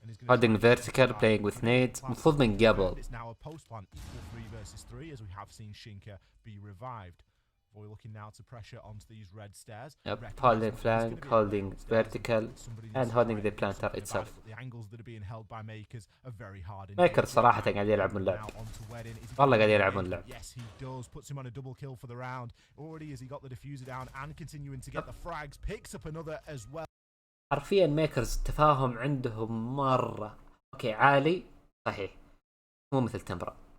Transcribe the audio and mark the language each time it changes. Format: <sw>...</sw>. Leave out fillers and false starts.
<en>Holding vertical, playing with nades.</en> <ar>المفروض من قبل.</ar> <en>It's now a post plan equal 3 versus 3 as we have seen Shinka be revived. We're looking now to pressure onto these red stairs. Yep, holding flank, holding vertical, and holding the planter itself. The angles that are being held by Makers are very hard.</en> <ar>ميكر صراحة قاعد يلعبون اللعب. والله قاعد يلعبون اللعب.</ar> <en>Yes, he does. Puts him on a double kill for the round. Already as he got the diffuser down and continuing to get the frags. Picks up another as well.</en> <ar>حرفيا ميكرز التفاهم عندهم مرة اوكي عالي. صحيح مو مثل تمبرا.</ar>